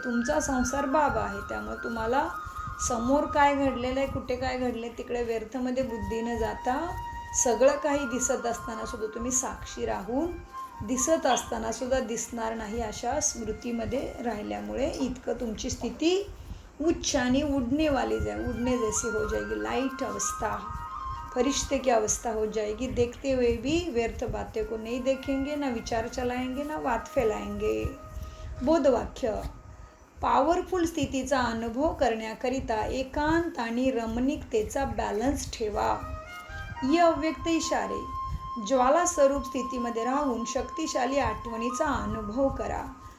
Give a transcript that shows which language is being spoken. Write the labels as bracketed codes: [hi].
[mr] तुमचा संसार बाबा आहे, त्यामुळे तुम्हाला समोर काय घडलेलं आहे, कुठे काय घडले तिकडे व्यर्थमध्ये बुद्धी न जाता सगळं काही दिसत असताना सुद्धा तुम्ही साक्षी राहून दिसत असताना सुद्धा दिसणार नाही अशा स्मृतीमध्ये राहिल्यामुळे इतकं तुमची स्थिती उच्च आणि [hi] उडने जैसी हो जाएगी. लाइट अवस्था, फरिश्ते की अवस्था हो जाएगी. देखते हुए भी व्यर्थ बातें को नहीं देखेंगे, ना विचार चलाएंगे, ना बात फैलाएंगे. [mr] बोधवाक्य. पॉवरफुल स्थितीचा अनुभव करण्याकरिता एकांत आणि रमणीकतेचा बॅलन्स ठेवा. [hi] ये अव्यक्त इशारे. [mr] ज्वाला स्वरूप स्थितीमध्ये राहून शक्तिशाली आठवणीचा अनुभव करा.